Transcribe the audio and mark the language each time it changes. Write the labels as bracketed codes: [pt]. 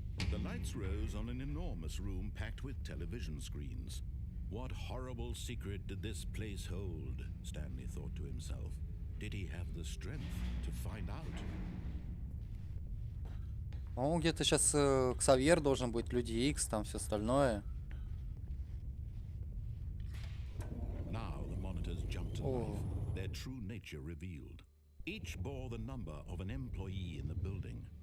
[en] The lights rose on an enormous room packed with television screens. What horrible secret did this place hold? Stanley thought to himself. Did he have the strength to find out? [ru] По-моему, где-то сейчас Ксавьер должен быть, Люди Икс, там все остальное. [en] Now the monitors jumped to life, their true nature revealed. Each bore the number of an employee in the building.